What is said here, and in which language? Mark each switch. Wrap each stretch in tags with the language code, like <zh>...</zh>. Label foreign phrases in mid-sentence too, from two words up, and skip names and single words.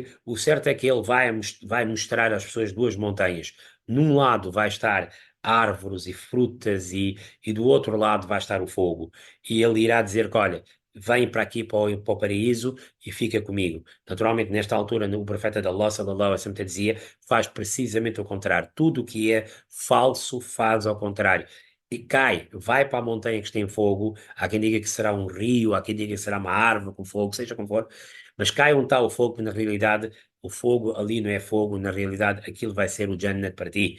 <pt>O certo é que ele vai mostrar às pessoas duas montanhas. Num lado vai estar árvores e frutas e do outro lado vai estar o fogo. E ele irá dizer que, olha, vem para aqui para o paraíso e fica comigo. Naturalmente, nesta altura, o profeta de Allah,</pt> <ar>صلى الله عليه وسلم,</ar> <pt>dizia, faz precisamente o contrário. Tudo o que é falso faz ao contrário. E cai, vai para a montanha que está em fogo. Há quem diga que será um rio, há quem diga que será uma árvore com fogo, seja como for. Mas cai onde está o fogo, que na realidade o fogo ali não é fogo, na realidade aquilo vai ser o Jannat para ti.</pt>